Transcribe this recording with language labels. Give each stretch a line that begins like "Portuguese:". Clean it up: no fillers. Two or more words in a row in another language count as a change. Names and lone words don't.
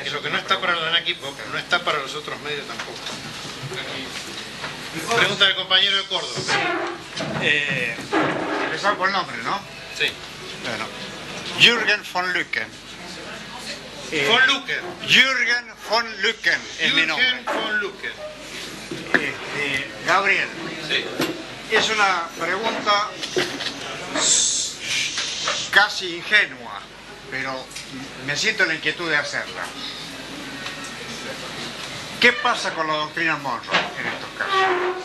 Spanish: que lo que no está para los equipos no está para los otros medios tampoco. Pregunta del compañero de Córdoba. empezar por el nombre, ¿no? Sí. Bueno, Jürgen von Lücken. Von Lücken. Jürgen von Lücken es mi nombre. Jürgen von Lücken. Gabriel, Sí. es una pregunta casi ingenua, pero me siento la inquietud de hacerla. ¿Qué pasa con la doctrina Monroe en estos casos?